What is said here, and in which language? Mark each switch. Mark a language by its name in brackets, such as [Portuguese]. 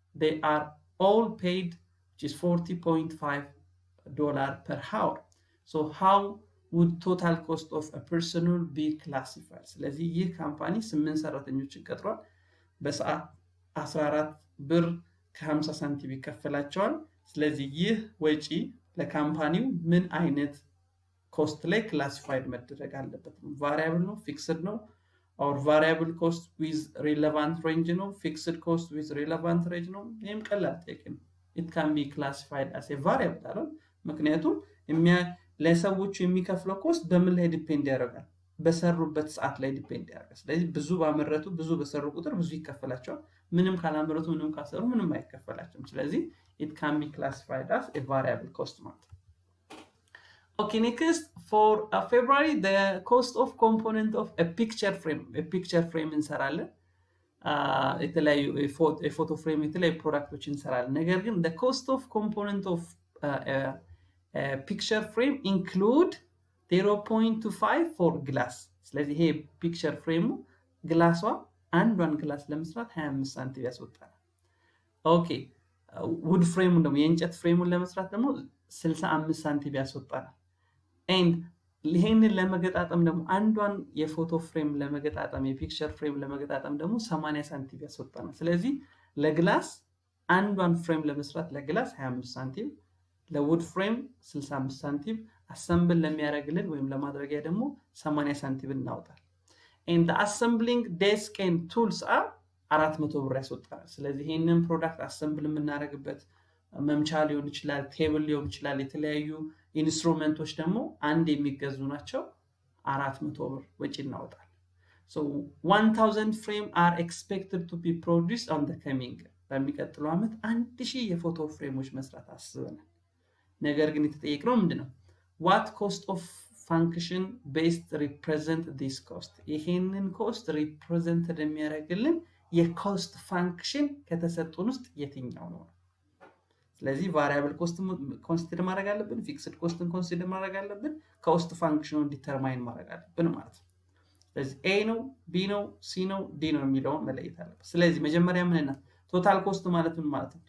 [English] They are all paid, which is $40.5 per hour. So how would total cost of a personnel be classified? [Amharic] ስለዚህ ይህ ካምፓኒ 8 ሰራተኞችን ቀጥሯል። በሰዓት 14 ብር ከ50 ሳንቲም ይከፈላቸዋል። ስለዚህ ይህ ወጪ ለካምፓኒው ምን አይነት ኮስት ላይ ክላሲፋይድ መደረግ አለበት? ቫሪያብል ነው፣ ፊክስድ ነው? [English] or variable cost with relevant range [Amharic] ነው፣ [English] fixed cost with relevant range [Amharic] ነው? ይሄም ቀላል ጥያቄ ነው። [English] it can be classified as a variable [Amharic] አይደል? ምክንያቱም ለሰዎቹ የሚከፍለው ኮስት በምን ላይ ዲፔንድ ያደርጋል? በሰሩበት ሰዓት ላይ ዲፔንድ ያደርጋል። ስለዚህ ብዙ ባመረቱ ብዙ በሰሩ ቁጥር ብዙ ይከፈላቸዋል። ምንም ካላመረቱ ምንም ካሰሩ ምንም አይከፈላቸውም። ስለዚህ [English] it can be classified as a variable cost [Amharic] ማለት ነው። [English] Okay, next, for February, the cost of component of a picture frame [Amharic] እንሰራለን። የተለያዩ photo frame የተለያዩ ፕሮዳክቶች እንሰራለን። ነገር ግን [English] the cost of component of a picture frame include 0.25 for glass. [Amharic] ስለዚህ ይሄ picture frame ግላሷ አንዷን ግላስ ለመስራት 25 ሳንቲም ያስወጣል። ኦኬ wood frame ደግሞ የእንጨት ፍሬሙን ለመስራት ደግሞ 65 ሳንቲም ያስወጣል። and ይሄንን ለመገጣጠም ደግሞ አንዷን የፎቶ ፍሬም ለመገጣጠም የፒክቸር ፍሬም ለመገጣጠም ደግሞ 80 ሳንቲም ያስወጣናል። ስለዚህ ለግላስ አንዷን ፍሬም ለመስራት ለግላስ 25 ሳንቲም፣ ለውድ ፍሬም 65 ሳንቲም፣ አሰምብል ለሚያደርግልን ወይም ለማድረጊያ ደግሞ 80 ሳንቲም እናወጣለን። [English] and the assembling desk and tools are [Amharic] 400 ብር ያስወጣናል። ስለዚህ ይሄንን ፕሮዳክት አሰምብል የምናደርግበት መምቻ ሊሆን ይችላል፣ ቴብል ሊሆን ይችላል፣ የተለያዩ ኢንስትሩመንቶች ደግሞ አንድ የሚገዙ ናቸው። 400 ብር ወጪ እናወጣለን። [English] so 1000 frame are expected to be produced on the coming [Amharic] በሚቀጥለው ዓመት 1000 የፎቶ ፍሬሞች መስራት አስበናል። ነገር ግን የተጠየቅነው ምንድነው? [English] what cost of function based represent this cost? [Amharic] ይሄንን ኮስት ሪፕሬዘንት የሚያደርግልን የኮስት ፋንክሽን ከተሰጡን ውስጥ የትኛው ነው? ስለዚህ ቫሪያብል ኮስት ኮንሲደር ማድረግ አለብን፣ ፊክስድ ኮስትን ኮንሲደር ማድረግ አለብን፣ ኮስት ፋንክሽኑን ዲተርማይን ማድረግ አለብን ማለት ነው። ስለዚህ ኤ ነው፣ ቢ ነው፣ ሲ ነው፣ ዲ ነው የሚለውን መለየት አለብን። ስለዚህ መጀመሪያ ምንና ቶታል ኮስት ማለት ምን ማለት ነው?